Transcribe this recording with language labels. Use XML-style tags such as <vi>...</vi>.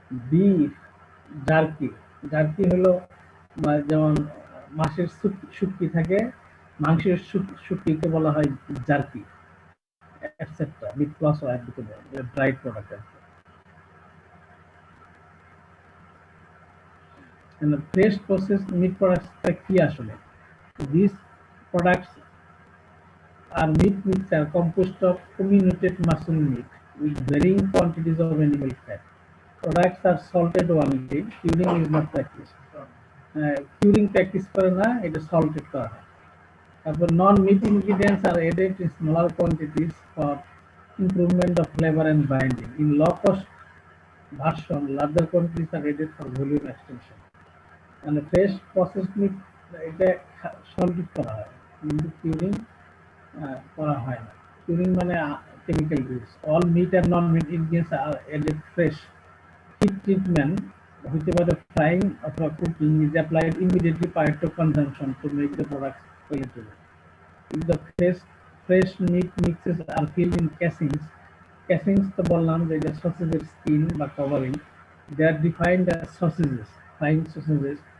<bn>Beef jerky, jerky হলো যেমন মাছের শুটকি থাকে, মাংসের শুটকিকে বলা হয় jerky, etcetera. Meet plus war দিতে বলে ড্রাইড প্রোডাক্ট আর কি। ফ্রেশ প্রসেস মিট প্রোডাক্টসটা কি আসলে?</bn> <en>These products are meat mixture composed of comminuted muscle meat with varying quantities of animal fat. Products are salted only. Curing is not practiced.</en> <bn>Curing practice করে না, এটা salted করা হয়। তারপর</bn> <en>Non meat ingredients are added in smaller quantities for improvement of flavour and binding in low cost version larger quantities are added for volume extension.</en> <bn>মানে fresh processed meet এটা salted করা হয়, কিন্তু কিউরিং করা হয় না।</bn> <en>Curing</en> <bn>মানে</bn> <en>chemical use. All meat and non-meat ingredients are added fresh. Heat treatment, whichever the frying or cooking, is applied immediately prior to consumption to make the products palatable. If the fresh meat mixes are filled in casings</en> <bn>তো বললাম যে এটা</bn> <en>sausages skin বা covering, they are defined as sausages, frying sausages.</en>